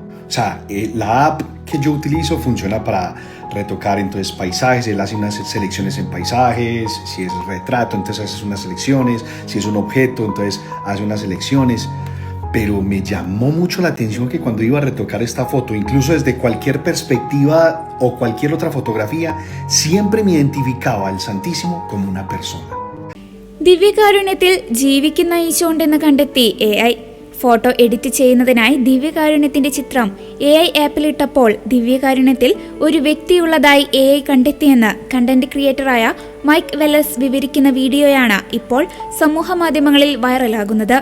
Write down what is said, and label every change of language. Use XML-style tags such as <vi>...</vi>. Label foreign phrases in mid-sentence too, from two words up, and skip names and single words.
<es>O sea, la app que yo utilizo funciona para retocar entonces paisajes, él hace unas selecciones en paisajes, si es retrato entonces hace unas selecciones, si es un objeto entonces hace unas selecciones. Pero me llamó mucho la atención que cuando iba a retocar esta foto, incluso desde cualquier perspectiva o cualquier otra fotografía, siempre me identificaba al Santísimo como una persona.</es> <ml>ദിവ്യകാരുണ്യത്തിൽ ജീവിക്കുന്ന ഈശോ ഉണ്ടെന്ന് കണ്ടെത്തി AI. ഫോട്ടോ എഡിറ്റ് ചെയ്യുന്നതിനായി ദിവ്യകാരുണ്യത്തിന്റെ ചിത്രം AI ആപ്പിലിട്ടപ്പോൾ ദിവ്യകാരുണ്യത്തിൽ ഒരു വ്യക്തിയുള്ളതായി AI കണ്ടെത്തിയെന്ന്</ml> <en>content creatorആയ</en> <ml>മൈക്ക് വെല്ലസ് വിവരിക്കുന്ന വീഡിയോയാണ് ഇപ്പോൾ സമൂഹ മാധ്യമങ്ങളിൽ വൈറലാകുന്നത്.</ml>